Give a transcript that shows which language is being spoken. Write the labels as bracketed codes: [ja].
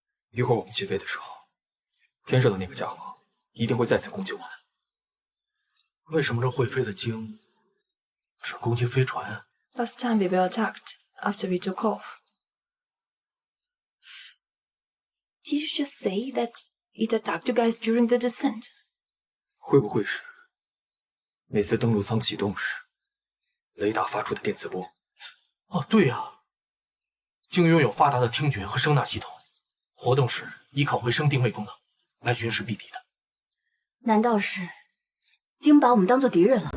[zh] 一会儿我们起飞的时候，天上的那个家伙一定会再次攻击我们。为什么这会飞的鲸只攻击飞船？ [en] Last time we were attacked after we took off. Did you just say that it attacked you guys during the descent? [zh] 会不会是每次登陆舱启动时，雷达发出的电磁波？哦，对呀，鲸拥有发达的听觉和声纳系统，活动时依靠回声定位功能来寻食避敌的。难道是鲸把我们当做敌人了？